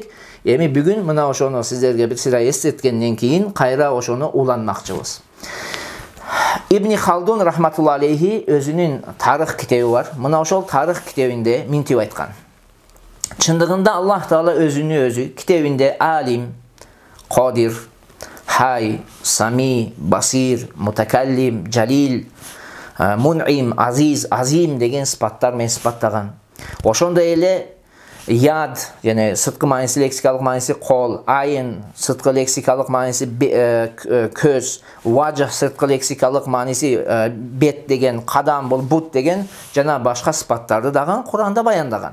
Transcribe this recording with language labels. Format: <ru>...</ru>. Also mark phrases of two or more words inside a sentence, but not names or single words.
<ky>Эми бүгүн мына ошону сиздерге бир сыра эстеткенден кийин кайра ошону уланмакчыбыз. Ибн Халдун</ky> <ar>رحمة الله عليه</ar> <ky>өзүнүн тарых китеби бар. Мына ошол тарых китебинде минтип айткан. Чындыгында Аллах Таала өзү китебинде алим, кадир, хай, сами, басир, мутакаллим, жалил, мун'им, азиз, азим деген сыпаттар менен сыпаттаган. Ошондой эле яд, яны сырткы мааниси, лексикалык мааниси кол, айын, сырткы лексикалык мааниси көз, важх, сырткы лексикалык мааниси бет деген, кадам, бул бут деген жана башка сыпаттарды дагы Куранда баяндаган.</ky>